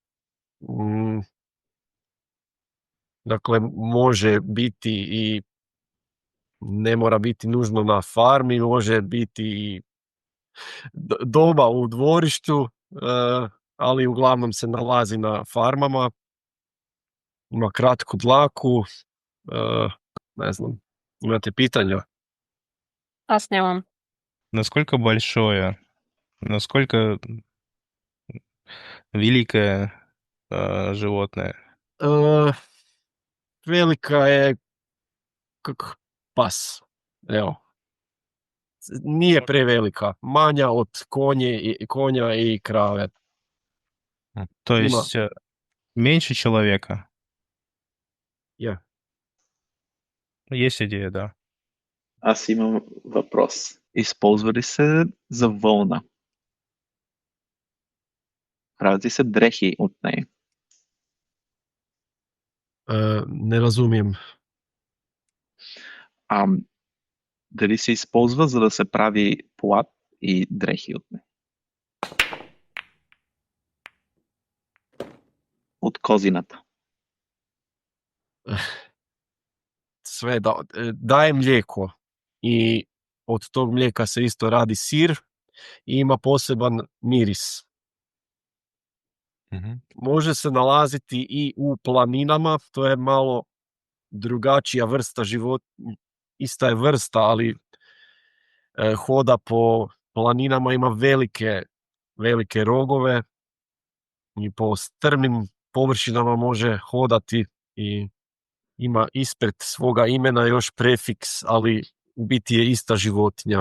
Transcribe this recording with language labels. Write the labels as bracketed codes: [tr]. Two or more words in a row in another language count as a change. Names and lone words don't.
[hr] Dakle, može biti i ne mora biti nužno na farmi, može biti i doma u dvorištu, ali uglavnom se nalazi na farmama. Ima kratku dlaku, ne znam, imate pitanja? [bg] Аз нямам. [ru] Насколько большое, насколько великое животное? [hr] Velika je kak pas, evo. Nije prevelika, manja od konja i krave. [ru] То [bg] Има. [ru] есть меньше человека? [hr] Je. [ru] Есть идея, да. [bg] Аз имам въпрос. Използва ли се за вълна? Правят ли се дрехи от нея? [hr] Ne razumijem. [bg] Дали се използва, за да се прави плат и дрехи от нея? От козината. [hr] Sve daje mlijeko i od tog mlijeka se isto radi sir i ima poseban miris. Mhm. Može se nalaziti i u planinama, to je malo drugačija vrsta životinja, ista je vrsta, ali hoda po planinama, ima velike rogove i po strmim površinama može hodati i ima ispred svoga imena još prefiks, ali u biti je ista životinja.